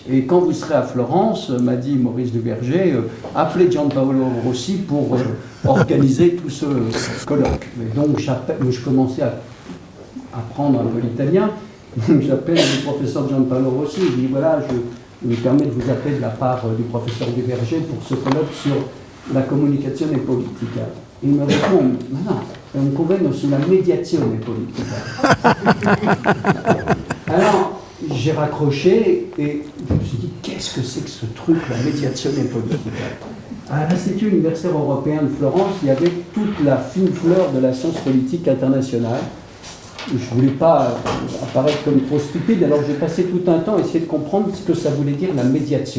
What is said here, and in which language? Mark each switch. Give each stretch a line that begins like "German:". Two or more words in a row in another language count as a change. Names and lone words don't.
French: Et quand vous serez à Florence, m'a dit Maurice Duverger, appelez Gianpaolo Rossi pour organiser tout ce colloque. Et donc je commençais à apprendre un peu l'italien. J'appelle le professeur Gianpaolo Rossi, je dis voilà, je me permets de vous appeler de la part du professeur Duverger pour ce colloque sur la communication politica. Il me répond,
Italian: non, è un convegno sulla mediazione politica.
French: Alors, j'ai raccroché et je me suis dit, qu'est-ce que c'est que ce truc, la médiation politique? À l'Institut universitaire européen de Florence, il y avait toute la fine fleur de la science politique internationale. Je ne voulais pas apparaître comme trop stupide, alors j'ai passé tout un temps à essayer de comprendre ce que ça voulait dire la médiation.